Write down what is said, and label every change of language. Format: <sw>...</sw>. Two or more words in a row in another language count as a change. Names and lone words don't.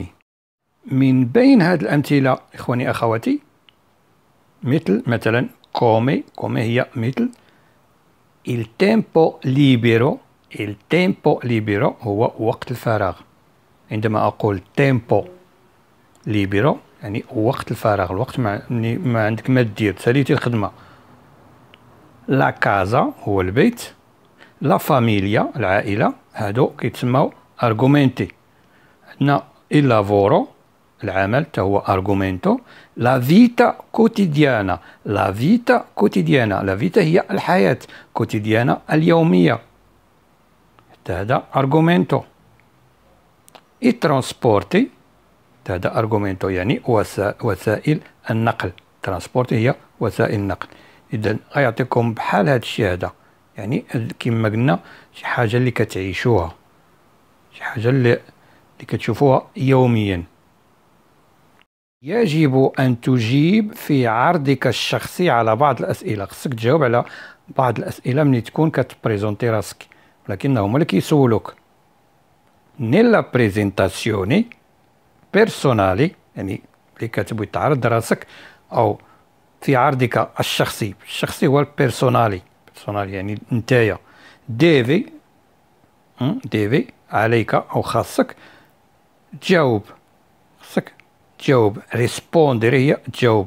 <ar>من بين هذه الأمثلة إخواني أخواتي مثلا come.</ar> <it>come</it> <ar>هي مثل</ar> <it>il tempo libero. il tempo libero</it> <ar>هو وقت الفراغ. عندما أقول</ar> <it>tempo libero</it> <ar>يعني وقت الفراغ، الوقت ما عندك ما دير، ساليتي الخدمة.</ar> <it>la casa</it> <ar>هو البيت.</ar> <it>la famiglia</it> <ar>العائلة، هادو كيتسماو argomenti. عندنا</ar> <it>il lavoro</it> <ar>العمل تا هو argomento.</ar> <it>la vita quotidiana. la vita quotidiana. la vita</it> <ar>هي الحياة، كوتيديانا اليومية، حتى هذا argomento.</ar> <it>i trasporti</it> <ar>هذا argomento يعني وسائل النقل. ترانسبورت هي وسائل النقل. إذا غيعطيكم بحال هذا الشيء هذا، يعني كما قلنا شي حاجة اللي كتعيشوها، شي حاجة اللي كتشوفوها يوميا. يجب أن تجيب في عرضك الشخصي على بعض الأسئلة. خصك تجاوب على بعض الأسئلة ملي تكون كتبريزونتي راسك، ولكن هما اللي كيسولوك.</ar> <it>nella presentazione personali</it> <ar>يعني اللي كتبغي تعرض راسك، أو في عرضك الشخصي. الشخصي هو البيرسونالي. بيرسونالي يعني نتايا. ديفي عليك أو خاصك تجاوب. خاصك تجاوب. ريسبوندر هي تجاوب.</ar>